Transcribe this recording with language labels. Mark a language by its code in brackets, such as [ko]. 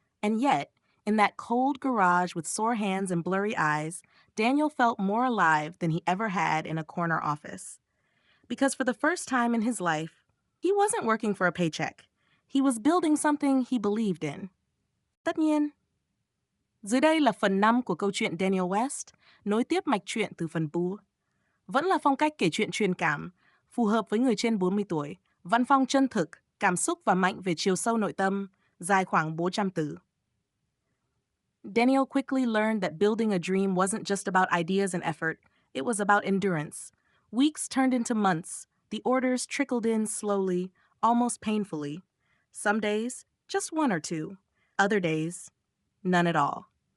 [en] And yet, in that cold garage with sore hands and blurry eyes, Daniel felt more alive than he ever had in a corner office. Because for the first time in his life, he wasn't working for a paycheck. He was building something he believed in. [vi] Tất nhiên. Dưới đây là phần 5 của câu chuyện Daniel West, nối tiếp mạch truyện từ phần 4. Vẫn là phong cách kể chuyện truyền cảm, phù hợp với người trên 40 tuổi, văn phong chân thực, cảm xúc và mạnh về chiều sâu nội tâm, dài khoảng 400 từ. [en] Daniel quickly learned that building a dream wasn't just about ideas and effort, it was about endurance. Weeks turned into months. The orders trickled in slowly, almost painfully. Some days, just one or two. Other days, none at all.